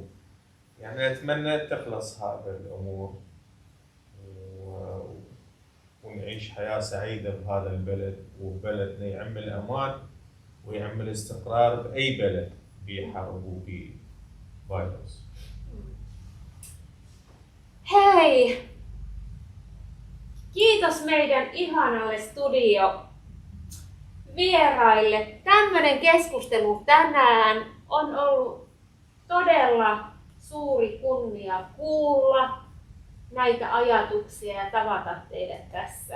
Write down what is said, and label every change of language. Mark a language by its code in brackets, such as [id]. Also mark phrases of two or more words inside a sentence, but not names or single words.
[ar] يعني اتمنى تخلص هذا الامور ونعيش حياة سعيدة بهذا البلد، وبلدنا يعمل امان ويعمل استقرار باي بلد بحرب وبفيروس. [fi] Hei! Kiitos meidän ihanalle studiovieraille. Tämmöinen keskustelu tänään on ollut todella suuri kunnia kuulla näitä ajatuksia ja tavata teidät tässä.